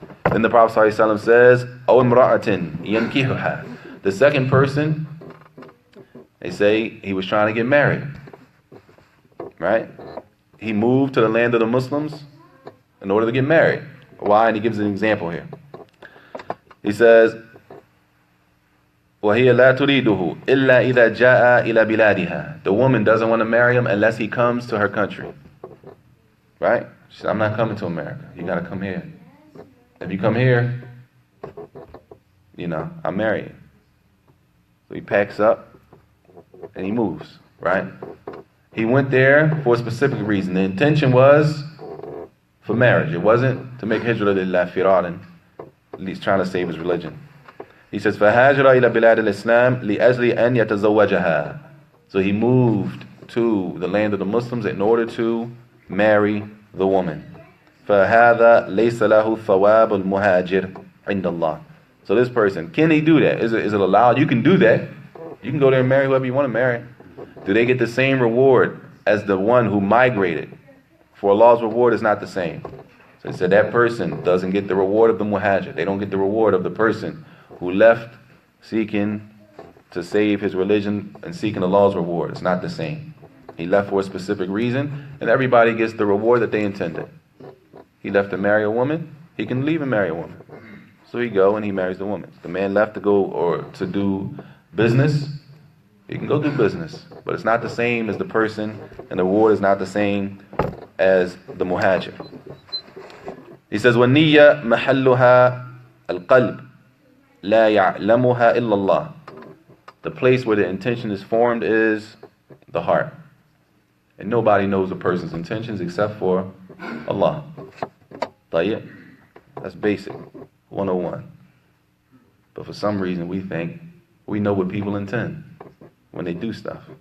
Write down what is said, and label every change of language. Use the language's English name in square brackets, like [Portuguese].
[English] Then the Prophet ﷺ says, [Arabic] أَوْ امْرَأَةٍ يَنْكِحُهَا. [English] The second person, they say he was trying to get married. Right? He moved to the land of the Muslims in order to get married. Why? And he gives an example here. He says, [Arabic] وَهِيَ لَا تُرِيدُهُ إِلَّا إِذَا جَاءَ إِلَى بِلَادِهَا. [English] The woman doesn't want to marry him unless he comes to her country. Right? She said, I'm not coming to America. You got to come here. If you come here, I'll marry you. So he packs up and he moves. Right? He went there for a specific reason. The intention was for marriage. It wasn't to make [Arabic] hijrah lillah firadan, [English] at least trying to save his religion. He says, [Arabic] فَهَاجَرَ إِلَى بِلَادِ الْإِسْلَامِ لِأَجْلِ أَنْ يَتَزَوَّجَهَا. [English] So he moved to the land of the Muslims in order to marry the woman. [Arabic] فَهَذَا لَيْسَ لَهُ ثَوَابُ الْمُهَاجِرِ عِنْدَ اللَّهِ. [English] So this person, can he do that? Is it allowed? You can do that. You can go there and marry whoever you want to marry. Do they get the same reward as the one who migrated? For Allah's reward is not the same. So he said that person doesn't get the reward of the muhajir. They don't get the reward of the person who left seeking to save his religion and seeking Allah's reward. It's not the same. He left for a specific reason, and everybody gets the reward that they intended. He left to marry a woman, he can leave and marry a woman. So he go and he marries the woman. The man left to go or to do business, he can go do business. But it's not the same as the person, and the reward is not the same as the muhajir. He says, [Arabic] وَالنِّيَّةُ مَحَلُّهَا الْقَلْبِ لَا يَعْلَمُهَا إِلَّا اللَّهِ. [English] The place where the intention is formed is the heart. And nobody knows a person's intentions except for Allah. [Arabic] طيب? [English] That's basic. 101. But for some reason we think we know what people intend when they do stuff.